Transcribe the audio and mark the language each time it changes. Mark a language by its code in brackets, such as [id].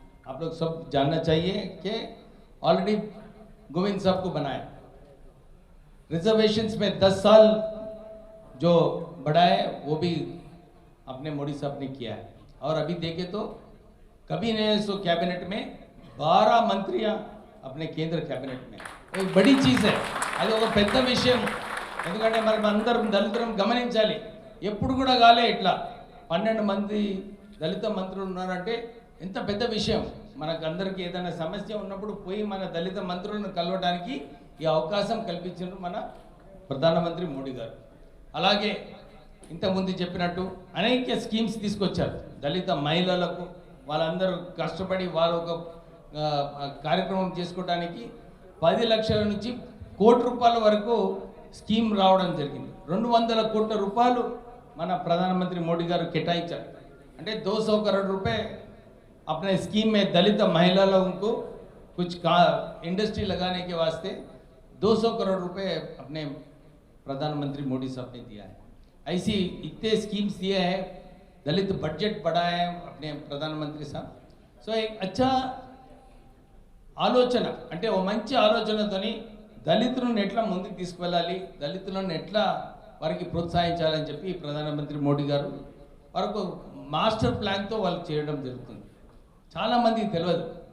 [hi] आप लोग सब जानना चाहिए कि ऑलरेडी गोविंद साहब को बनाया. रिजर्वेशंस में 10 साल जो बढ़ाए वो भी अपने मोदी साहब ने किया है. और अभी देखे तो कभी नहीं सो कैबिनेट में 12 मंत्रियां अपने केंद्र कैबिनेट में. एक बड़ी चीज़ है, [te] అది ఒక పెద్ద విషయం. ఎందుకంటే మరి అందరం దళితులం గమనించాలి, ఎప్పుడు కూడా కాలే ఇట్లా 12 మంది దళిత మంత్రులు ఉన్నారంటే ఎంత పెద్ద విషయం. మనకు అందరికీ ఏదైనా సమస్య ఉన్నప్పుడు పోయి మన దళిత మంత్రులను కలవడానికి ఈ అవకాశం కల్పించారు మన ప్రధానమంత్రి మోడీ గారు. అలాగే ఇంతకుముందు చెప్పినట్టు అనేక స్కీమ్స్ తీసుకొచ్చారు దళిత మహిళలకు. వాళ్ళందరూ కష్టపడి వారు ఒక కార్యక్రమం చేసుకోవడానికి 10 లక్షల నుంచి 1 కోటి రూపాయల వరకు స్కీమ్ రావడం జరిగింది. 200 కోట్ల రూపాయలు మన ప్రధానమంత్రి మోడీ గారు కేటాయించారు. అంటే [hi] 200 करोड़ रुपए अपने स्कीम में दलित महिलाओं को कुछ इंडस्ट्री लगाने के वास्ते 200 करोड़ रुपए अपने प्रधानमंत्री मोदी साहब ने दिया है. ऐसी इतने स्कीम्स दिए हैं, दलित बजट बढ़ाए हैं अपने प्रधानमंत्री साहब. [te] సో [hi] एक अच्छा [te] ఆలోచన, అంటే ఓ మంచి ఆలోచనతోని దళితులను ఎట్లా ముందుకు తీసుకువెళ్ళాలి, దళితులను ఎట్లా వారికి ప్రోత్సహించాలని చెప్పి ప్రధానమంత్రి మోడీ గారు వారికి మాస్టర్ ప్లాన్తో వాళ్ళు చేయడం జరుగుతుంది. చాలామందికి తెలియదు.